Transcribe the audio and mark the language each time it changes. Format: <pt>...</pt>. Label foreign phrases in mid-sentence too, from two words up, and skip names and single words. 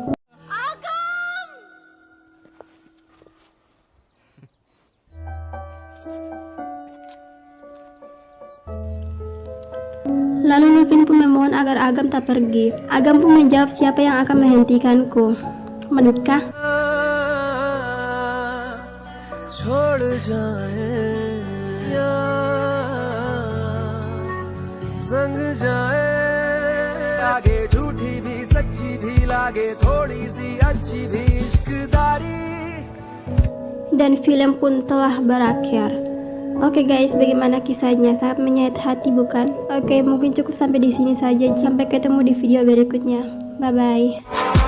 <id>Lalu Lufin pun memohon agar Agam tak pergi. Agam pun menjawab, siapa yang akan menghentikanku? Menikah?</id> <hi>छोड़ जाए या संग जाए आगे झूठी भी सच्ची भी लागे थोड़ी सी अच्छी भी इश्कदारी.</hi> <id>Dan film pun telah berakhir. Oke guys, bagaimana kisahnya? Sangat menyayat hati bukan? Oke, mungkin cukup sampai di sini saja. Sampai ketemu di video berikutnya.</id> <en>Bye bye.</en>